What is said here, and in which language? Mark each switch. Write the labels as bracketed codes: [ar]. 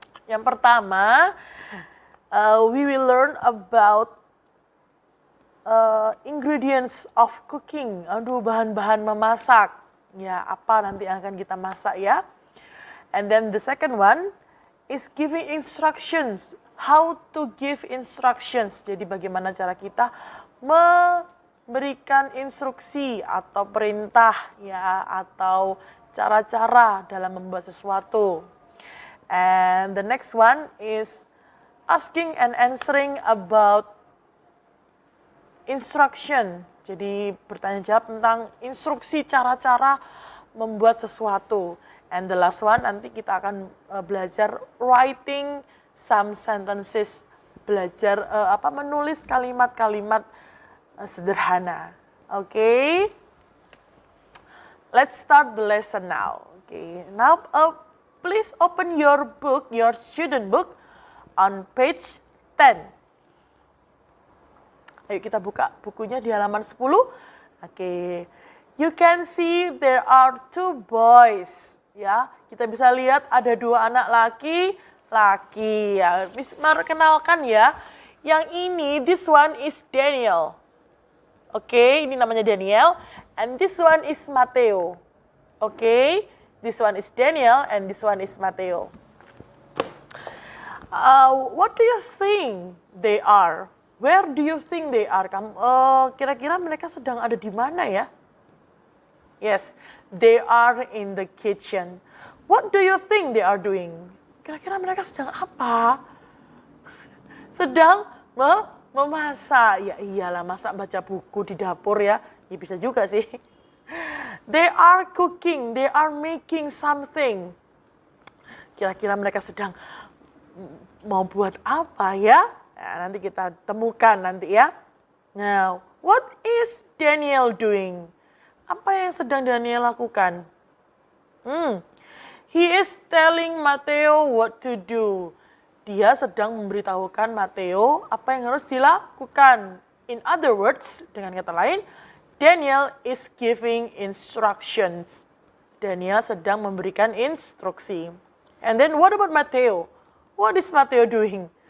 [id] Yang pertama, [en] we will learn about ingredients of cooking. [id] Bahan-bahan memasak. Ya, apa nanti yang akan kita masak ya. [en] And then the second one is giving instructions. How to give instructions. [id] Jadi bagaimana cara kita memberikan instruksi atau perintah ya, atau cara-cara dalam membuat sesuatu. [en] And the next one is asking and answering about instruction. [id] Jadi bertanya jawab tentang instruksi cara-cara membuat sesuatu. [en] And the last one [id] nanti kita akan belajar [en] writing some sentences, [id] belajar menulis kalimat-kalimat sederhana. Okay? [en] Let's start the lesson now. Okay. Now, please open your book, your student book, on page 10. [id] Ayo kita buka bukunya di halaman 10. Okay. [en] You can see there are 2 boys. [id] Ya, kita bisa lihat ada 2 anak laki-laki. Ya, Miss kenalkan ya. Yang ini, [en] this one is Daniel. Oke, [id] ini namanya [en] Daniel. And this one is Mateo. Oke, this one is Daniel and this one is Mateo. What do you think they are? Where do you think they are? [id] Kira-kira mereka sedang ada di mana ya? [en] Yes, they are in the kitchen. What do you think they are doing? [id] Kira-kira mereka sedang apa? Sedang memasak. Ya iyalah, masak baca buku di dapur ya. Ya bisa juga sih. [en] They are cooking, they are making something. [id] Kira-kira mereka sedang mau buat apa ya? Nah, nanti kita temukan nanti ya. [en] Now, what is Daniel doing? [id] Apa yang sedang Daniel lakukan? [en] He is telling Mateo what to do. [id] Dia sedang memberitahukan Mateo apa yang harus dilakukan. [en] In other words, [id] dengan kata lain, [en] Daniel is giving instructions. [id] Daniel sedang memberikan instruksi. [en] And then what about Mateo? What is Mateo doing?